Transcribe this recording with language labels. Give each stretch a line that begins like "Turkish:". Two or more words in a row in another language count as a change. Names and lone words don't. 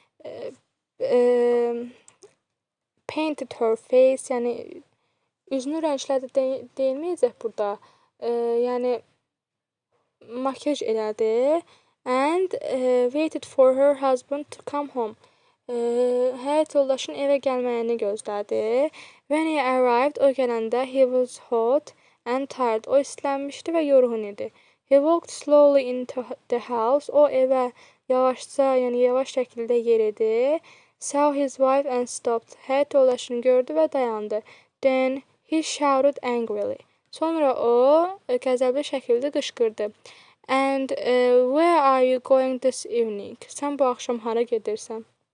English: Painted her face,
Azerbaijani: yəni üzünü rənglədi deyilməyəcək burada. Yəni makyaj elədi
English: and waited for her husband to come home.
Azerbaijani: həyat yoldaşının evə gəlməyini gözlədi.
English: When he arrived,
Azerbaijani: o gələndə
English: he was hot and tired.
Azerbaijani: O islənmişdi və yorğun idi.
English: He walked slowly into the house.
Azerbaijani: O evə yavaşca, yəni yavaş şəkildə yeridi.
English: Saw his wife and stopped.
Azerbaijani: Həyat yoldaşını gördü və dayandı.
English: Then he shouted angrily.
Azerbaijani: Sonra o qəzəbli şəkildə qışqırdı.
English: And where are you going this evening?
Azerbaijani: Sən bu axşam hara gedirsən?